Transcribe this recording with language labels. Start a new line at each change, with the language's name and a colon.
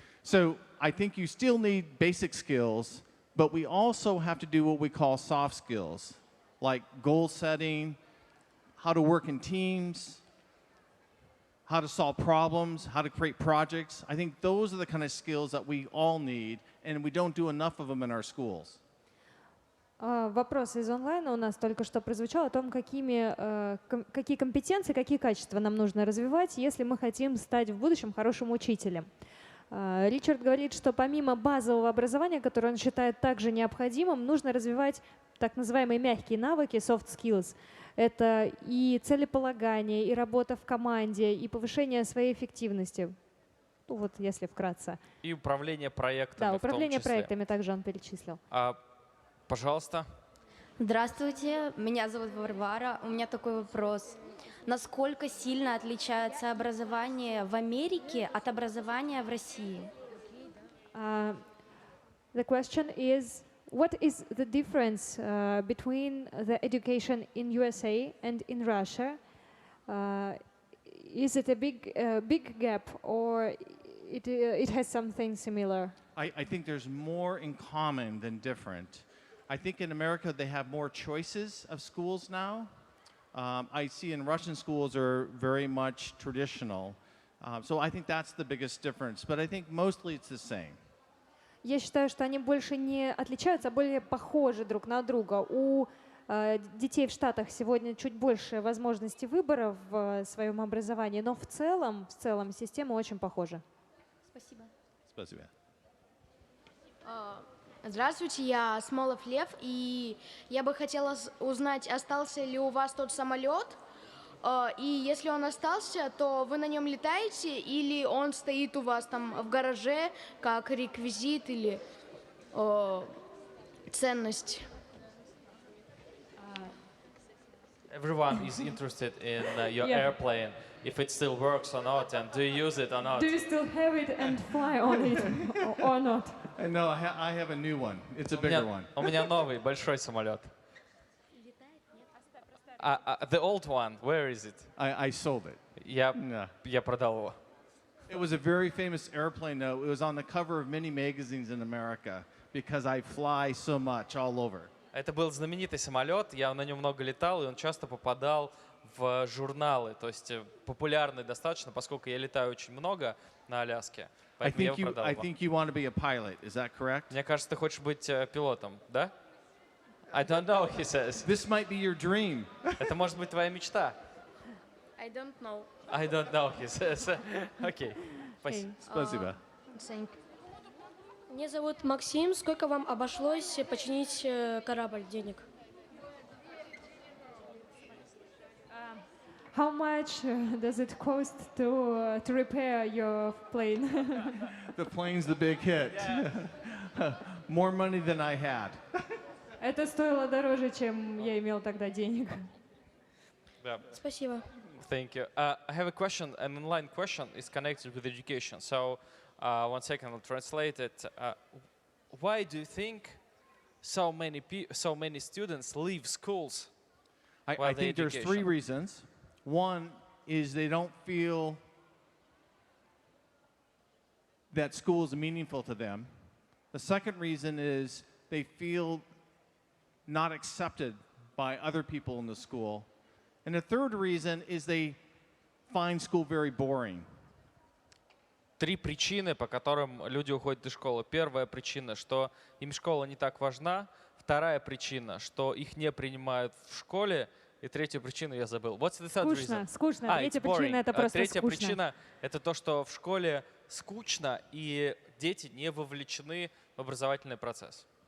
English: So I think you still need basic skills, but we also have to do what we call soft skills, like goal setting, how to work in teams, how to solve problems, how to create projects. I think those are the kind of skills that we all need, and we don't do enough of them in our schools.
Russian: Вопрос из онлайна у нас только что прозвучал о том, какие компетенции, какие качества нам нужно развивать, если мы хотим стать в будущем хорошим учителем. Ричард говорит, что помимо базового образования, которое он считает также необходимым, нужно развивать так называемые мягкие навыки, soft skills. Это и целеполагание, и работа в команде, и повышение своей эффективности. Ну вот, если вкратце. И управление проектами. Да, управление проектами также он перечислил. Пожалуйста. Здравствуйте, меня зовут Варвара. У меня такой вопрос. Насколько сильно отличается образование в Америке от образования в России?
English: The question is, what is the difference between the education in USA and in Russia? Is it a big gap, or it has something similar? I think there's more in common than different. I think in America they have more choices of schools now. I see in Russian schools are very much traditional. So I think that's the biggest difference. But I think mostly it's the same.
Russian: Я считаю, что они больше не отличаются, а более похожи друг на друга. У детей в Штатах сегодня чуть больше возможностей выбора в своем образовании, но в целом система очень похожа. Спасибо. Спасибо. Здравствуйте, я Смолов Лев, и я бы хотела узнать, остался ли у вас тот самолет, и если он остался, то вы на нем летаете, или он стоит у вас там в гараже как реквизит или ценность?
English: Everyone is interested in your airplane, if it still works or not, and do you use it or not? Do you still have it and fly on it or not? No, I have a new one. It's a bigger one.
Russian: У меня новый, большой самолет.
English: The old one, where is it? I sold it.
Russian: Я продал его.
English: It was a very famous airplane, though. It was on the cover of many magazines in America because I fly so much all over.
Russian: Это был знаменитый самолет, я на нем много летал, и он часто попадал в журналы, то есть популярный достаточно, поскольку я летаю очень много на Аляске.
English: I think you want to be a pilot. Is that correct?
Russian: Мне кажется, ты хочешь быть пилотом, да?
English: I don't know, he says. This might be your dream.
Russian: Это может быть твоя мечта.
English: I don't know. I don't know, he says. Окей.
Russian: Спасибо. Меня зовут Максим. Сколько вам обошлось починить корабль денег?
English: How much does it cost to repair your plane? The plane's the big hit. More money than I had.
Russian: Это стоило дороже, чем я имел тогда денег. Спасибо.
English: Thank you. I have a question, an online question is connected with education. So, 1 second, I'll translate it. Why do you think so many students leave schools? I think there's 3 reasons. One is they don't feel that school is meaningful to them. The second reason is they feel not accepted by other people in the school. And the third reason is they find school very boring.
Russian: 3 причины, по которым люди уходят из школы. Первая причина, что им школа не так важна. Вторая причина, что их не принимают в школе. И третья причина я забыл.
English: What's the third reason?
Russian: Скучно. Третья причина — это просто Третья скучно. причина — это то, что в школе скучно, и дети не вовлечены в образовательный процесс.